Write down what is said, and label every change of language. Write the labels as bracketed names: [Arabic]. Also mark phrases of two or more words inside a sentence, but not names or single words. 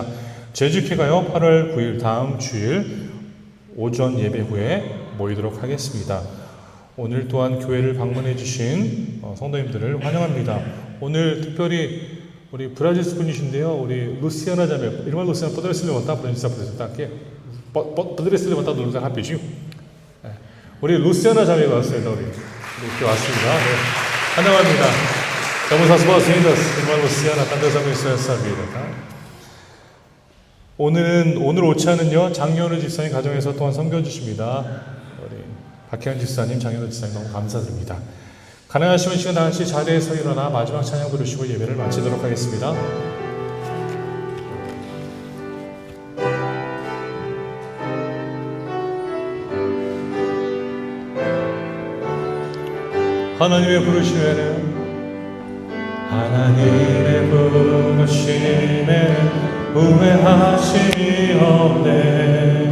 [Korean] 제주교회가요 8월 9일 다음 주일 오전 예배 후에 모이도록 하겠습니다. 오늘 또한 교회를 방문해 주신 성도님들을 환영합니다. 오늘 특별히 우리 브라질 분이신데요. 우리 루시아나 자매, 이름은 루시아나 [Portuguese] podres levantar para a gente se apresentar aqui? Poderia se levantar do lugar rapidinho? [Korean] 우리 루시아나 자매가 왔습니다. 우리 이렇게 왔습니다. 네. 환영합니다. [Portuguese] Damos as boas-vindas, irmã Luciana. Deus abençoe essa vida. [Korean] 오늘 오차는요 장현우 집사님 가정에서 또한 섬겨주십니다. 우리 박혜연 집사님, 장현우 집사님 너무 감사드립니다. 가능하시면 시간 다 같이 자리에서 일어나 마지막 찬양 부르시고 예배를 마치도록 하겠습니다. 하나님의 부르심에는 후회하심이 없네.